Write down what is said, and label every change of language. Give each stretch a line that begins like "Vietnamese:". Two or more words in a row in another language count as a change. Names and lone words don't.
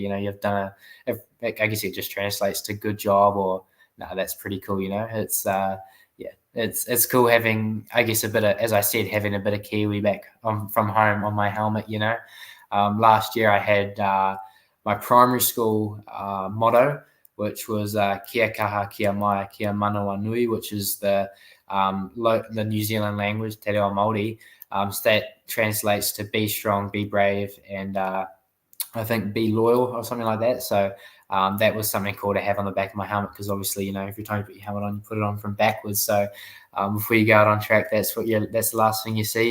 English: You've done I guess it just translates to good job, or no, that's pretty cool. It's it's cool having, I guess, a bit of, as I said, having a bit of Kiwi back from home on my helmet. Last year I had my primary school motto, which was
Māori: kia kaha, kia mai, kia manawa nui,
English: which is the New Zealand language, te reo Māori. So that translates to be strong, be brave, and I think be loyal or something like that. So that was something cool to have on the back of my helmet, because obviously, every time you put your helmet on, you put it on from backwards. So before you go out on track, that's the last thing you see.